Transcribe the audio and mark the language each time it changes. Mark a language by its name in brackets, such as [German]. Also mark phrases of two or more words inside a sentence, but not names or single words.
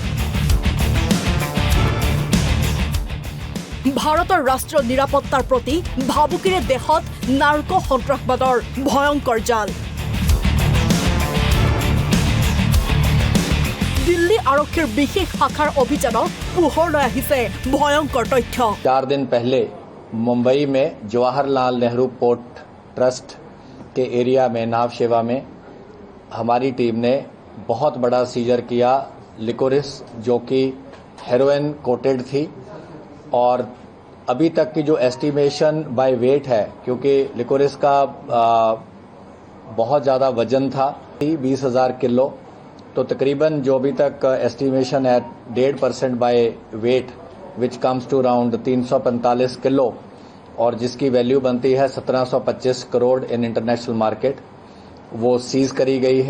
[Assamese] ভাৰতৰ ৰাষ্ট্ৰীয় নিৰাপত্তাৰ প্ৰতি ভাবুকিৰে দেশত নাৰ্কো সন্ত্ৰাসবাদৰ ভয়ংকৰ জাল। দিল্লী আৰক্ষীৰ বিশেষ শাখাৰ অভিযানত পোহৰলৈ আহিছে ভয়ংকৰ তথ্য। [Hindi] 4 दिन पहले मुंबई में जवाहरलाल नेहरू पोर्ट ट्रस्ट के एरिया में नाव सेवा में हमारी टीम ने बहुत बड़ा सीजर किया लिकोरिस, जो कि हेरोइन कोटेड थी। और अभी तक की जो [English] estimation by weight [Hindi] है, क्योंकि लिकोरिस का बहुत ज़्यादा वजन था 20,000 किलो, तो तकरीबन जो अभी तक एस्टिमेशन है 1.5% [English] by weight which comes to around [Hindi] 345 किलो, और जिसकी वैल्यू बनती है 1725 करोड़ [English] in international market, [Hindi] वो सीज करी गई है।